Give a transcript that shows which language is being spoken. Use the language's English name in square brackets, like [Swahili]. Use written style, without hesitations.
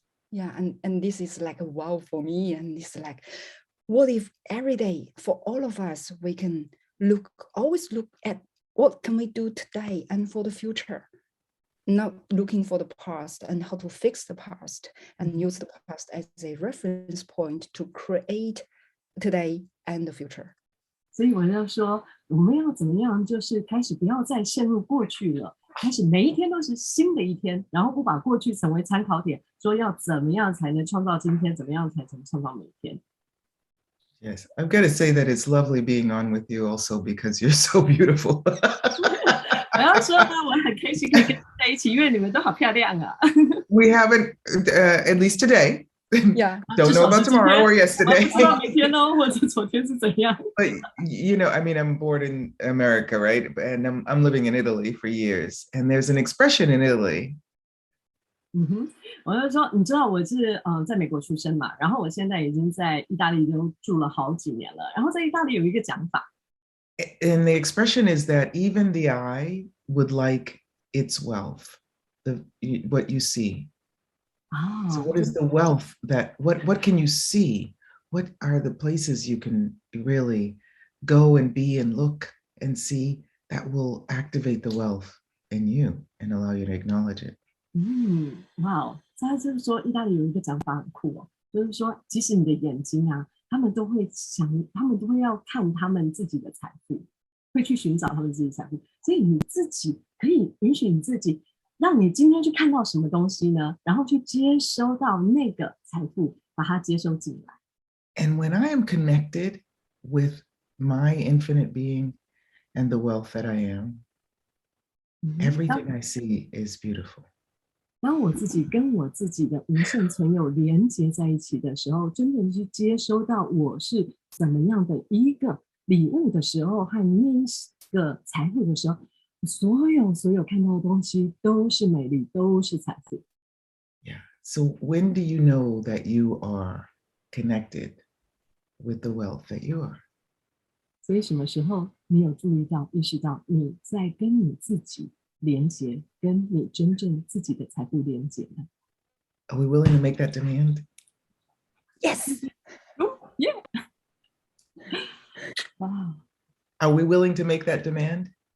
[English] Yeah, and this is like a wow for me. And it's like, what if every day for all of us, we can always look at what can we do today and for the future, not looking for the past and how to fix the past and use the past as a reference point to create today and the future. [Chinese] 所以我要说，我们要怎么样？就是开始不要再陷入过去了，开始每一天都是新的一天，然后不把过去成为参考点，说要怎么样才能创造今天，怎么样才能创造每一天。 [English] Yes, I've got to say that it's lovely being on with you also because you're so beautiful. [Chinese] 我要说呢，我很开心可以跟你在一起，因为你们都好漂亮啊。 [English] We haven't, at least today. Yeah. Don't know about tomorrow or yesterday. [Chinese] 不知道明天哦，或者昨天是怎样。 [English] But I mean, I'm born in America, right? And I'm living in Italy for years. And there's an expression in Italy. [Chinese] 我就说，你知道我是在美国出生嘛，然后我现在已经在意大利都住了好几年了。然后在意大利有一个讲法。 [English] And the expression is that even the eye would like its wealth, what you see. So what is the wealth what can you see? What are the places you can really go and be and look and see that will activate the wealth in you and allow you to acknowledge it? [Chinese] 哇，他就是说意大利有一个讲法很酷哦，就是说即使你的眼睛啊，他们都会要看他们自己的财富，会去寻找他们自己的财富，所以你自己可以允许你自己。让你今天去看到什么东西呢？然后去接收到那个财富，把它接收进来。 [English] And when I am connected with my infinite being and the wealth that I am, everything I see is beautiful. [Chinese] 当我自己跟我自己的无限存有连接在一起的时候，真正去接收到我是怎么样的一个礼物的时候，和那个财富的时候。所有看到的东西都是美丽，都是财富。 [English] Yeah. So when do you know that you are connected with the wealth that you are. [Chinese] 所以什么时候你有注意到、意识到你在跟你自己连接，跟你真正自己的财富连接呢？ [English] Are we willing to make that demand? Yes. Yeah. [Chinese] 哇， [English] Are we willing to make that demand?